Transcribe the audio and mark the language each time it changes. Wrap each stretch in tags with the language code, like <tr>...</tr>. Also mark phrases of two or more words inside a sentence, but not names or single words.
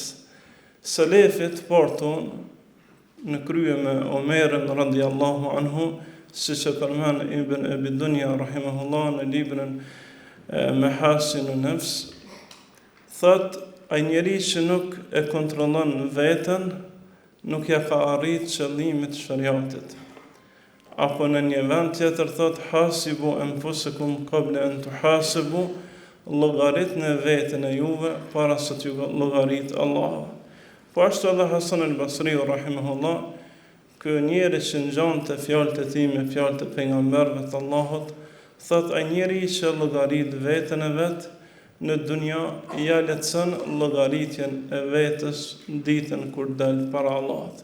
<sq>Selefit porton në krye me Omerin</sq> <ar>رضي الله عنه,</ar> <sq>si që përmen Ibn Abi Dunya rahimahullah në librin Mahasinu Nefs, thot ai njeri që nuk e kontrollon veten, nuk ja ka arrit qëllimit shariatit. Apo në një vend tjetër thot</sq> <ar>حاسبوا أنفسكم قبل أن تحاسبوا,</ar> <sq>llogaritni veten e juve para se t'ju llogarit Allah. Po ashtu edhe Hasan al-Basri rahimahullah, ky njeri që ngjante fjalët e tij me fjalët e pejgamberëve të Allahut, thot ai njeri që llogarit veten e vet në dunja ja lehtëson llogaritjen e vetës ditën kur del para Allahut.</sq>